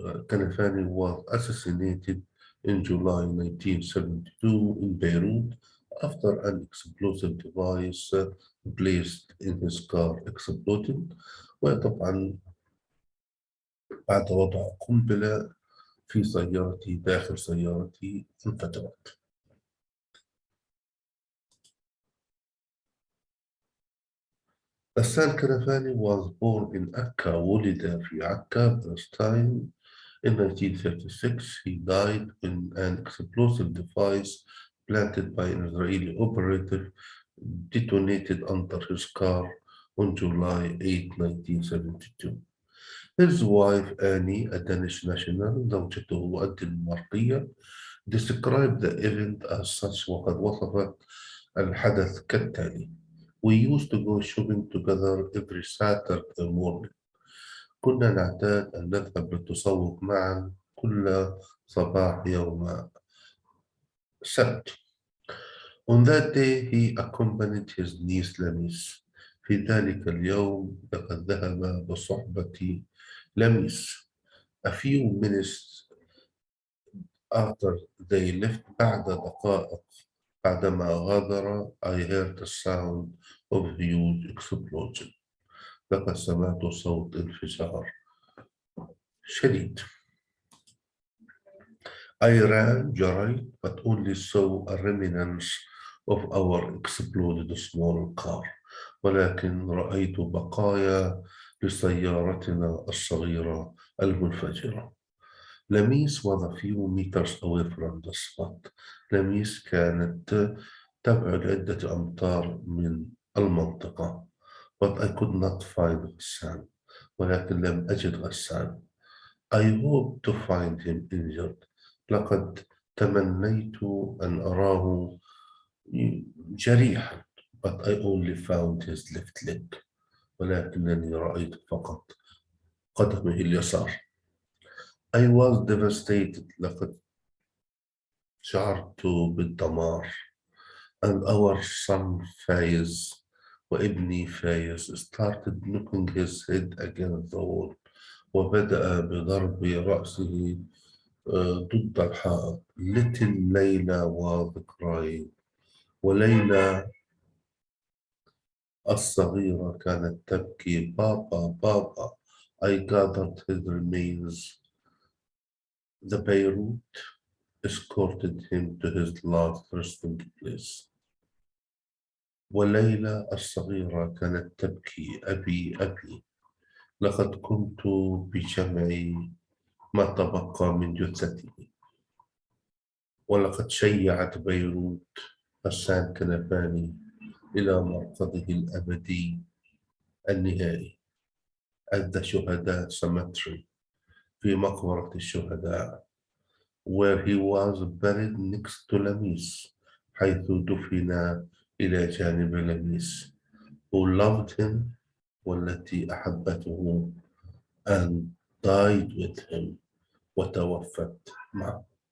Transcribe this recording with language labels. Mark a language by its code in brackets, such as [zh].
[en] Kanafani was assassinated in July 1972 in Beirut after an explosive device placed in his car exploded. [ar] وطبعا بعد وضع قنبلة في سيارتي داخل سيارتي انفجرت. [en] Ghassan Kanafani was born in Akka, [ar] ولد في عكا, [en] Palestine. In 1936, he died when an explosive device planted by an Israeli operator detonated under his car on July 8, 1972. His wife Annie, a Danish national, [ar] زوجته الدنماركية, [en] described the event as such [ar] وقد وصفت الحدث كالتالي. [en] We used to go shopping together every Saturday morning. [ar] كنا نعتاد أن نذهب للتسوق معا كل صباح يوم السبت. [en] On that day he accompanied his niece Lamis. [ar] في ذلك اليوم لقد ذهب بصحبة لميس. [en] A few minutes after they left [ar] بعد دقائق بعدما غادر [en] I heard the sound of huge explosion. [ar] لقد سمعت صوت انفجار شديد. [en] I ran, [ar] جريت, [en] but only saw a remnants of our exploded small car. [ar] ولكن رأيت بقايا لسيارتنا الصغيرة المنفجرة. [en] Lamees was a few meters away from the spot. [ar] لميس كانت تبعد عدة أمتار من المنطقة. [en] But I could not find Ghassan. [ar] ولكن لم أجد غسان. [en] I hope to find him injured. [ar] لقد تمنيت أن أراه جريحا. [en] But I only found his left leg. [ar] ولكنني رأيت فقط قدمه اليسار. [en] I was devastated. [ar] لقد شعرت بالدمار. [en] And our son Fayez [ar] وابني فايز [en] started knocking his head against the wall. [ar] وبدأ بضرب رأسه ضد الحائط. [en] Little Layla was crying. [ar] وليلى الصغيرة كانت تبكي. بابا بابا. [en] I gathered his remains. The Beirut escorted him to his last resting place. [ar] وليلى الصغيرة كانت تبكي. أبي أبي. لقد قمت بجمع ما تبقى من جثته. ولقد شيعت بيروت غسان كنفاني إلى مرقده الأبدي النهائي at the شهداء cemetery في مقبرة الشهداء [en] where he was buried next to [ar] لميس حيث دفن إلى جانب لميس [en] who loved him [ar] والتي أحبته [en] and died with him [ar] وتوفت معه.